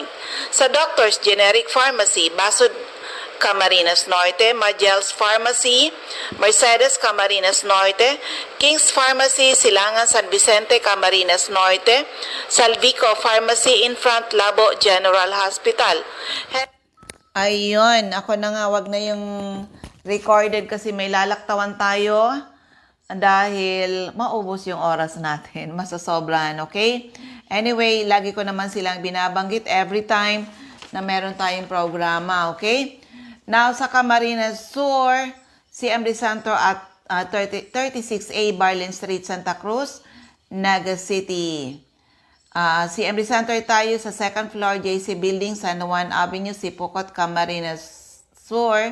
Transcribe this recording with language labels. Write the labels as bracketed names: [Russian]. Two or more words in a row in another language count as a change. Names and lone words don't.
[Filipino] Sa Doctors Generic Pharmacy, Basud, Camarines Norte, Magel's Pharmacy, Mercedes Camarines Norte, King's Pharmacy, Silangan San Vicente Camarines Norte, Salvico Pharmacy [English] in front [Filipino] Labo General Hospital. Ayun, ako na nga, wag na yung recorded kasi may lalaktawan tayo dahil maubos yung oras natin, masasobran, okay? Anyway, lagi ko naman silang binabanggit [English] every time [Filipino] na meron tayong programa, okay? Now, sa Camarines Sur, CMD Center at 36A Barlin Street, Santa Cruz, Naga City. CMD Center tayo sa [English] second floor, [Filipino] JC Building, San Juan Avenue, Sipocot, Camarines Sur.